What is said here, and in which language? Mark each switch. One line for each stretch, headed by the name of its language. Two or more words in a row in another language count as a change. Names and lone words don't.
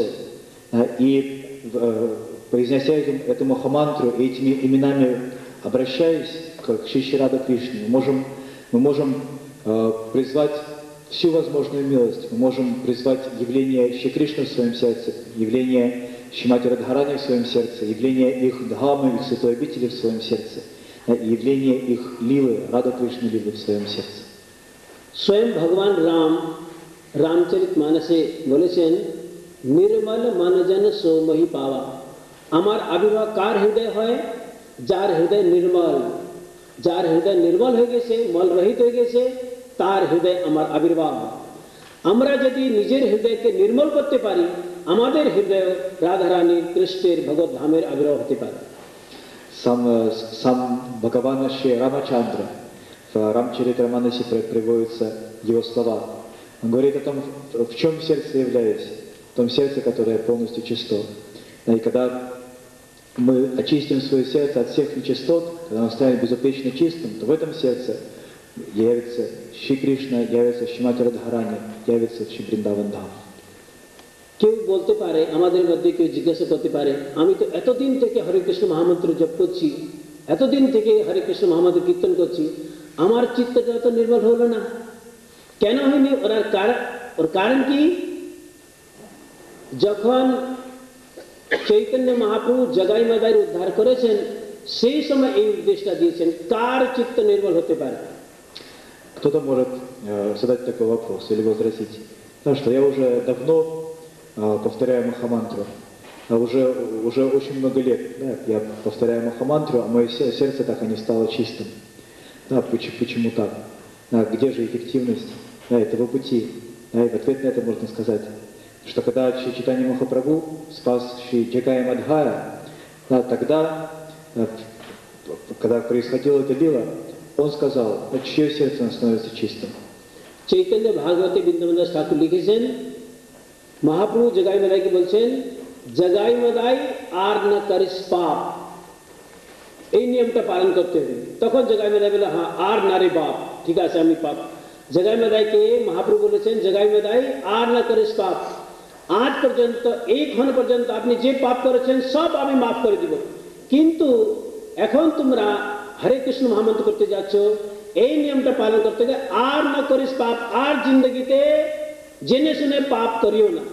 Russian: И произнося эту Махамантру, этими именами обращаясь к Шри Рада Кришне, мы можем призвать всю возможную милость, мы можем призвать явление Шри Кришны в своем сердце, явление Шримати Радхарани в своем сердце, явление их Дхамы, их святой обители в своем сердце, явление их Лилы, Рада Кришны Лилы в своем сердце.
Bangla: স্বয়ং ভগবান রাম রামচরিতমানসে বলেছেন,
Awadhi: निर्मल मनजन सो मोहि पावा।
Bangla: আমার আবির্ভাব কার হৃদয় হয়? যার হৃদয় নির্মল, যার হৃদয় নির্মল হয়ে গেছে, মলরহিত হয়ে গেছে, তার হৃদয় আমার আবির্ভাব। আমরা যদি নিজের হৃদয়কে নির্মল করতে পারি, আমাদের হৃদয় রাধারানী কৃষ্ণের ভগবত ধামের আবির্ভাব হতে পারে।
Russian: Сам Бхагаван Шри Рамачандра в Рамчаритаманасе приводятся его слова. Он говорит о том, в чем сердце являюсь, в том сердце, которое полностью чисто. И когда мы очистим свое сердце от всех нечистот, когда оно станет безупречно чистым, то в этом сердце явится Шри Кришна, явится Шримати Радхарани, явится Шри Вриндаван Dham.
Bangla: কেউ বলতে পারে, আমাদের মধ্যে কেউ জিজ্ঞাসা করতে পারে, আমি তো এতদিন থেকে হরে কৃষ্ণ মহামন্ত্র জপ করছি, এতদিন থেকে হরে কৃষ্ণ মহামন্ত্র কীর্তন করছি, আমার চিত্তটা তো নির্মল হলো না, কেন হয়নি? ওর কারণ কি? যখন চৈতন্য মহাপ্রভু জগাই মাদাইর উদ্ধার করেছেন, সেই সময় এই উপদেশটা দিয়েছেন, কার চিত্ত নির্মল হতে পারে?
Russian: Кто-то может задать такой вопрос или возразить, потому что я уже давно повторяю Махамантру, уже очень много лет, да, я повторяю Махамантру, а мое сердце так и не стало чистым. Да, почему так? Да, где же эффективность этого пути? Да, и в ответ на это можно сказать, что когда Шри Чайтанья Махапрабху спас Шри Джагая Мадхая, да, тогда, когда происходила эта лила, он сказал, чье сердце становится чистым.
Bangla: চৈতন্য ভাগবতে বিদ্যামাদাস ঠাকুর লিখেছেন, মহাপ্রভু জগাই মাদাইকে বলছেন, জগাই মাদাই আর না করিস পাপ, এই নিয়মটা পালন করতে হবে। তখন জগাই মাদাই বলে, হ্যাঁ আর না রে বাপ, ঠিক আছে আমি পাপ। জগাই মাদাইকে মহাপ্রভু বলেছেন, জগাই মাদাই আর না করিস পাপ, আজ পর্যন্ত এই ক্ষণ পর্যন্ত আপনি যে পাপ করেছেন সব আমি মাফ করে দিব, কিন্তু এখন তোমরা হরে কৃষ্ণ মহামন্ত্র করতে যাচ্ছ, এই নিয়মটা পালন করতে গেলে আর না করিস পাপ, আর জিন্দগিতে জেনে শুনে পাপ করিও না।